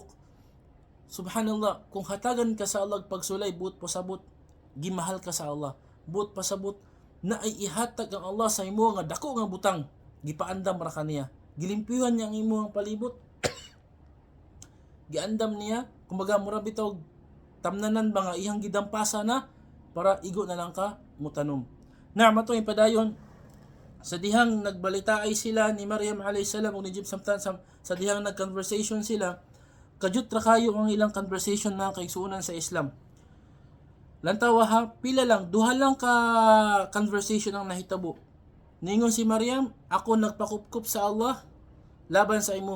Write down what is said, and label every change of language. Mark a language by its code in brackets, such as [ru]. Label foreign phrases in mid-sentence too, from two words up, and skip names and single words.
[ceb] Subhanallah, kung hatagan ka sa Allah pagsulay, buot pasabot gimahal ka sa Allah, buot pasabot na ay ihatag ang Allah sa imo nga dako nga butang, gipaandam ra kaniya, gilimpyuhan niya ang imong palibot, giandam niya, kumbaga mura bitaw tamnanan ba nga iyang gidampasa na para igo na lang ka mutanom. Na matong ipadayon sa dihang nagbalitaay sila ni Maryam [ar] عليه السلام [ceb] ug ni Jibril sa dihang nagconversation sila, kajut ra kayo ang ilang conversation na kaigsuonan sa Islam. Lantawa ha, pila lang, duha lang ka conversation ang nahitabo. Ningon si Maryam, ako nagpakupkup sa Allah laban sa imuha.